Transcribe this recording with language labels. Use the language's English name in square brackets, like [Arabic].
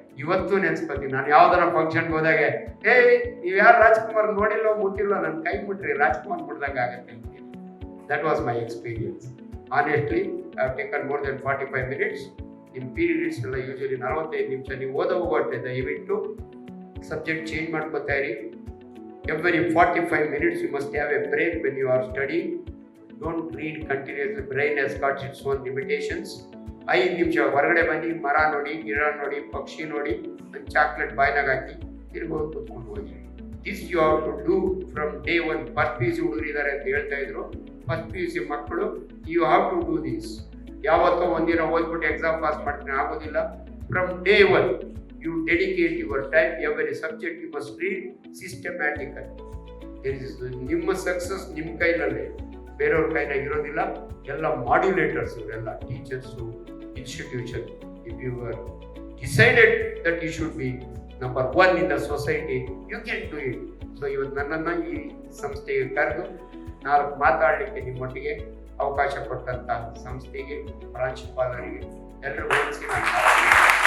[Kannada] ಇವತ್ತು ನೆನ್ಸ್ಕೊತೀನಿ, ನಾನು ಯಾವ್ದಾರ ಫಂಕ್ಷನ್ಗೆ ಹೋದಾಗೆ, ನೀವು ಯಾರು ರಾಜ್ಕುಮಾರ್ ನೋಡಿಲ್ಲೋ ಮುಟ್ಟಿಲ್ಲೋ, ನನ್ನ ಕೈ ಮುಟ್ರಿ ರಾಜ್ಕುಮಾರ್ ಮುಟ್ದಂಗೆ ಆಗತ್ತೆ. [English] That was my experience. Honestly I have taken more than 45 minutes. [Kannada] ನಿಮ್ಮ ಪೀರಿಯಡ್ಸ್ ಎಲ್ಲ ಯೂಶಲಿ 45 ನಿಮಿಷ. ನೀವು ಹೋಗೋಟ್ಟೆ ದಯವಿಟ್ಟು ಸಬ್ಜೆಕ್ಟ್ ಚೇಂಜ್ ಮಾಡ್ಕೋತಾ ಇರಿ. [English] Every 45 minutes you must have a break when you are studying. Don't read continuously. Brain has got its own limitations. [Kannada] 5 ನಿಮಿಷ ಹೊರಗಡೆ ಬನ್ನಿ, ಮರ ನೋಡಿ, ಗಿಡ ನೋಡಿ, ಪಕ್ಷಿ ನೋಡಿ, ಒಂದು ಚಾಕ್ಲೇಟ್ ಬಾಯ್ನಾಗ ಹಾಕಿ ತಿರ್ಗೋಗಿ ಕೂತ್ಕೊಂಡು ಹೋಗಿ. [English] This you have to do from day 1. First PUC [Kannada] ಹುಡುಗರು ಇದ್ದಾರೆ ಅಂತ ಹೇಳ್ತಾ ಇದ್ರು. ಫಸ್ಟ್ PUC ಮಕ್ಕಳು, [English] You have to do this. [Kannada] ಯಾವತ್ತೋ ಒಂದಿನ ಓದ್ಬಿಟ್ಟು ಎಕ್ಸಾಮ್ ಪಾಸ್ ಮಾಡ್ತೀನಿ ಆಗೋದಿಲ್ಲ. [English] From day 1 you dedicate your time. Every subject you must read systematically. [Kannada] ನಿಮ್ಮ ಸಕ್ಸಸ್ ನಿಮ್ಮ ಕೈನಲ್ಲೇ, ಬೇರೆಯವ್ರ ಕೈನಾಗ ಇರೋದಿಲ್ಲ. ಎಲ್ಲ ಮಾಡ್ಯುಲೇಟರ್ಸ್, ಇವರೆಲ್ಲ teachers, institution. [English] If you are decided that you should be number 1 in the society, you can do it. [Kannada] So ಇವತ್ತು ನನ್ನನ್ನು ಈ ಸಂಸ್ಥೆಗೆ ಕರೆದು 4 ಮಾತಾಡಲಿಕ್ಕೆ ನಿಮ್ಮೊಟ್ಟಿಗೆ ಅವಕಾಶ ಕೊಟ್ಟಂತ ಸಂಸ್ಥೆಗೆ, ಪ್ರಾಂಶುಪಾಲರಿಗೆ ಎಲ್ಲರಿಗೂ ನಾನು